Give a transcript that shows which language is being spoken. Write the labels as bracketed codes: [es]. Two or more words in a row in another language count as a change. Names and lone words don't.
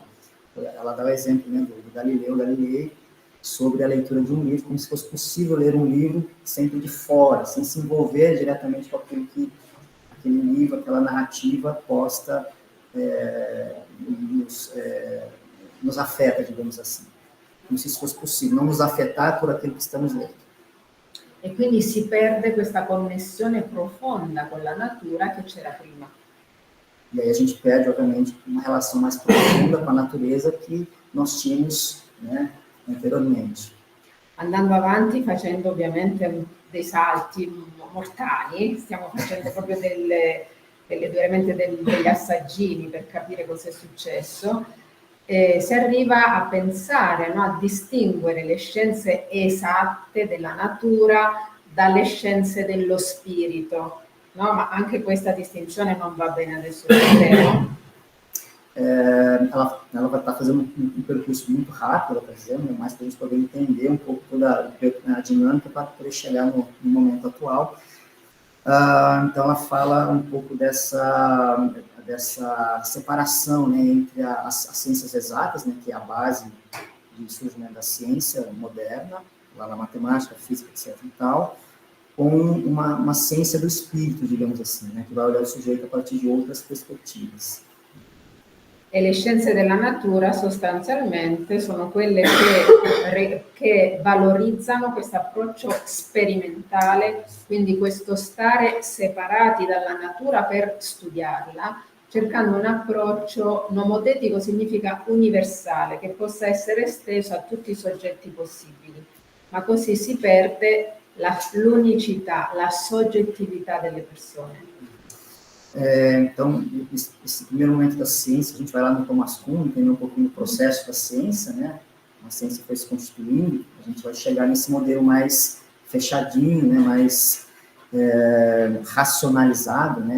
[pt] Ela dá o exemplo, né, do Galileu Galilei sobre a leitura de um livro, como se fosse possível ler um livro sempre de fora, sem se envolver diretamente com aquilo que aquele livro, aquela narrativa posta nos afeta, digamos assim. Como se isso fosse possível, não nos afetar por aquilo que estamos lendo. [it] E quindi si perde questa connessione profonda con la natura che c'era prima. [pt] E aí a gente perde, obviamente, uma relação mais profunda com a natureza que nós tínhamos, né, anteriormente. [it] Andando avanti, facendo ovviamente dei salti mortali, stiamo facendo proprio veramente degli assaggini per capire cosa è successo. Si arriva a pensare, no, a distinguere le scienze esatte della natura dalle scienze dello spirito, no? Ma anche questa distinzione non va bene adesso, vedremo. [pt] Ela vai estar fazendo um percurso muito rápido, está dizendo, mais para a gente poder entender um pouco toda a dinâmica para poder chegar no momento atual. Então, ela fala um pouco dessa separação, né, entre as ciências exatas, né, que é a base de surgimento da ciência moderna, lá na matemática, física, etc. e tal, com uma ciência do espírito, digamos assim, né, que vai olhar o sujeito a partir de outras perspectivas. [it] E le scienze della natura sostanzialmente sono quelle che valorizzano questo approccio sperimentale, quindi questo stare separati dalla natura per studiarla, cercando un approccio nomotetico, significa universale, che possa essere esteso a tutti i soggetti possibili, ma così si perde l'unicità, la soggettività delle persone. [pt] Então, esse primeiro momento da ciência, a gente vai lá no Thomas Kuhn, entender um pouquinho do processo da ciência, né? A ciência foi se constituindo, a gente vai chegar nesse modelo mais fechadinho, né? Mais racionalizado, né?